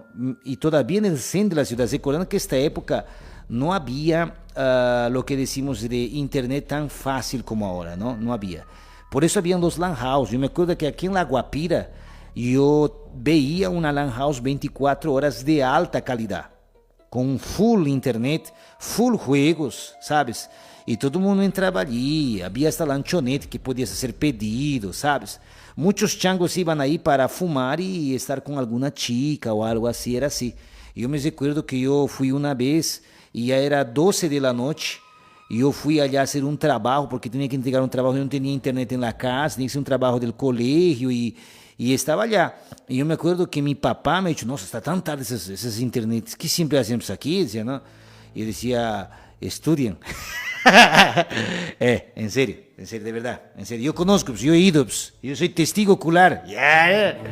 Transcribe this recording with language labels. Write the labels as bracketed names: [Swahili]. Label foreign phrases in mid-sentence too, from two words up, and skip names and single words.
[Spanish] Y todavía en el centro de la ciudad. Recordando que esta época no había lo que decimos de internet tan fácil como ahora, ¿no? No había. Por eso habían los LAN house. Yo me acuerdo que aquí en La Guapira yo veía una LAN house 24 horas de alta calidad, com full internet, full juegos, sabes? [Portuguese] E todo mundo entrava ali, havia esta lanchonete que podia ser pedido, sabes? Muitos changos iam aí para fumar e estar com alguma chica ou algo assim, era assim. Eu me recuerdo que eu fui uma vez e já era 12 [Spanish] de la [Portuguese] noite e eu fui allá fazer um trabalho, porque tinha que entregar um trabalho, eu não tinha internet na casa, tinha que ser um trabalho do colégio e estava allá. E eu me acuerdo que meu papá me disse, nossa, está tão tarde essas internets, que sempre fazemos aqui, dizia, não? E eu dizia, estudiem. [Spanish] En serio, de verdade, en serio. Eu conozco, eu he ido, [Portuguese] eu sou [Spanish] testigo ocular. Yeah.